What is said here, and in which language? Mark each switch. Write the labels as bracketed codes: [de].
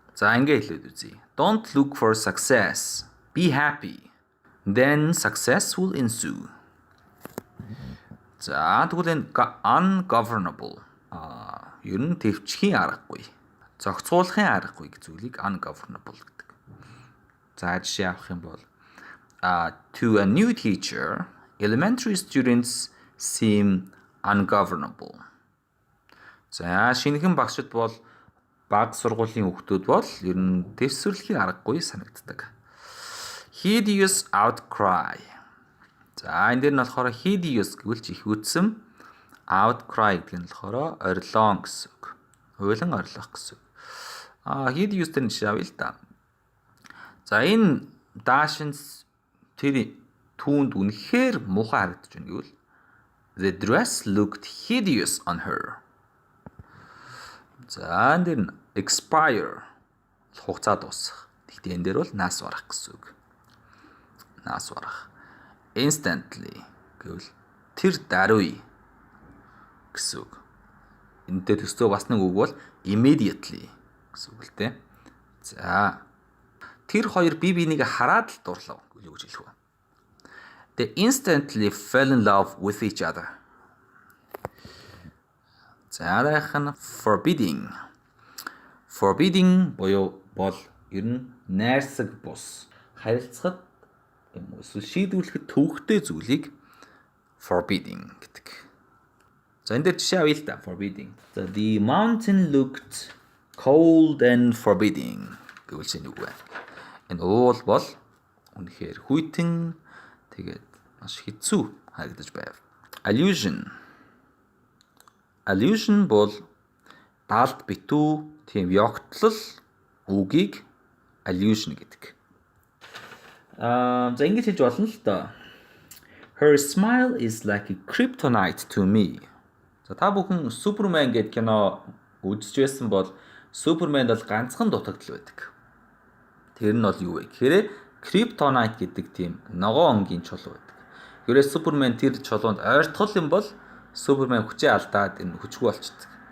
[mn] За ингэ хэлээд үзье. [en] Don't look for success. Be happy. Then success will ensue. [mn] За тэгвэл энэ ungovernable ер нь төвчхийн аргагүй. Зохицуулахын аргагүй гэх зүйлийг ungovernable гэдэг. За жишээ авах юм бол [en] to a new teacher, elementary students seem ungovernable. [mn] За шинэхэн багшд бол бага сургуулийн хүүхдүүд бол ер нь дэвсвэрлэхийн аргагүй санагддаг. [en] Hideous outcry. [mn] За энэ дээр нь болохоор hideous гэвэл чих үтсэм, outcry гэдэг нь болохоор орилон гэсэн үг. Уйлан орлох гэсэн үг. Hideous дээр нь жишээ авъя л да. За энэ даашин тэр түүнд үнэхээр муухай харагдаж байна гэвэл [en] the dress looked hideous on her. [mn] За энэ дээр нь expire хугацаа дуусах. Гэхдээ энэ дээр бол нас барах гэсэн үг. Нас барах. Instantly гэвэл тэр даруй гэсэн үг. Энд дээр төсөө бас нэг үг бол immediately гэсэн үг л дээ. За тэр хоёр бие биенийг хараад л дурлав гэж хэлэх үү. [en] They instantly fell in love with each other. [mn] За дараах нь forbidding. Forbidding буюу бол ер нь найрсаг бус. Харилцахад эсвэл шийдвэрлэхэд төвөгтэй зүйлийг forbidding гэдэг. За энэ дээр жишээ авъя л да. Forbidding. [en] The mountain looked cold and forbidding [mn] гэвэл шинэ үг байна. Энэ уул бол үнэхээр хүйтэн тэгээд маш хэцүү харагдаж байв. Allusion бол даалд битүү тийм ёгтлол үгийг allusion гэдэг. За ингэж хэлж болно л доо. [en] Her smile is like a kryptonite to me. [mn] За та бүхэн Супермен гэдэг кино үзэж байсан бол Суперманд бол ганцхан дутагдал байдаг. Тэр нь бол юу вэ гэхээр kryptonite гэдэг тийм ногоон өнгийн чулуу байдаг. Гэхдээ Супермен тэр чулуунд ойртгол юм бол Супермен хүчээ алдаад энэ хүчгүй болчихдог.